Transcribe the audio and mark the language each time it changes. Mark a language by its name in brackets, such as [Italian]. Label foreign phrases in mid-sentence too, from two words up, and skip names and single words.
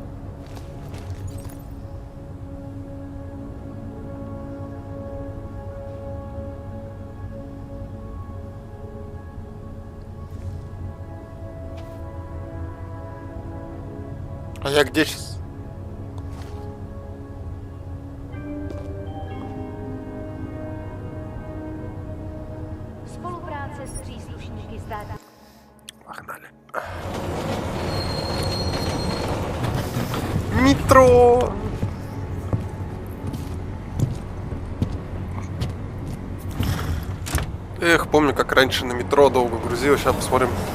[Russian] А я где сейчас? [Czech] Spolupráce s příslušníky státní. [Russian] Погнали. Метро! Эх, помню, как раньше на метро долго грузилось. Сейчас посмотрим.